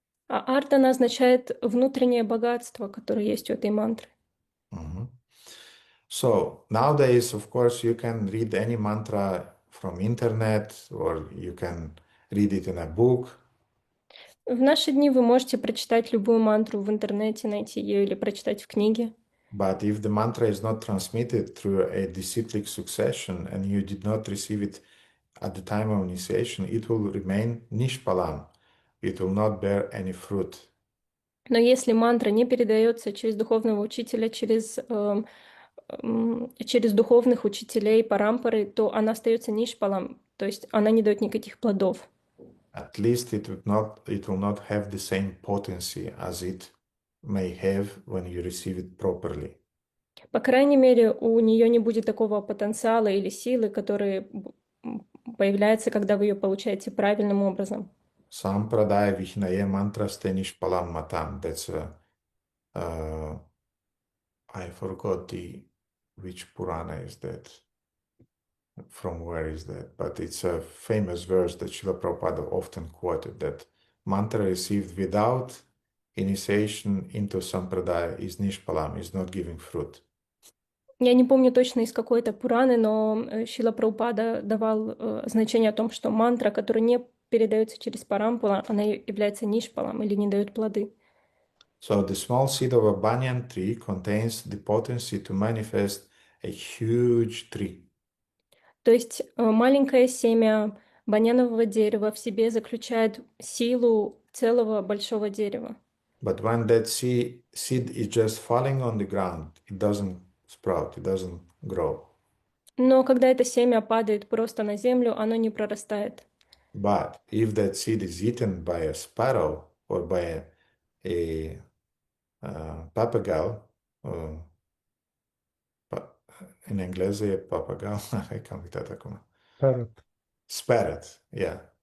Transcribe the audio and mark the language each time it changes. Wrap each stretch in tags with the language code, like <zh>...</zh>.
<ru>А Артана означает внутреннее богатство, которое есть у этой мантры. Mhm.</ru> <en>So nowadays, of course, you can read any mantra from internet or you can read it in a book.</en> <ru>В наши дни вы можете прочитать любую мантру в интернете, найти ее или прочитать в книге.</ru> <en>But if the mantra is not transmitted through a disciplic succession and you did not receive it at the time of initiation, it will remain nishpalam. It will not bear any fruit.</en> <ru>Но если мантра не передается через духовного учителя, через духовных учителей парампары, то она остается нишпалом, то есть она не дает никаких плодов.</ru> <en>At least it will not have the same potency as it may have when you receive it properly.</en> <ru>По крайней мере, у нее не будет такого потенциала или силы, которые появляются, когда вы ее получаете правильным образом.</ru> <sa>Sampradaya Vihinaye mantra nishpalam matam.</sa> <en>That's I forgot which Purana is that. From where is that? But it's a famous verse that Srila Prabhupada often quoted, that mantra received without initiation into Sampradaya is nishpalam, is not giving fruit.</en> <ru>Я не помню точно из какой-то Пураны, но Шрила Прабхупада давал значение о том, что мантра, которая не передается через парампула, она является нишпалом или не дает плоды.</ru> <en>So the small seed of a banyan tree contains the potency to manifest a huge tree.</en> <ru>То есть маленькое семя банянового дерева в себе заключает силу целого большого дерева.</ru> <en>But when that seed is just falling on the ground, it doesn't sprout, it doesn't grow.</en> <ru>Но когда это семя падает просто на землю, оно не прорастает.</ru> <en>But if that seed is eaten by a sparrow or by a papagaio,</en> <ro>in inglese papagaio, come uitat acum.</ro> <en>Parrot. Sparrowt, yeah.</en>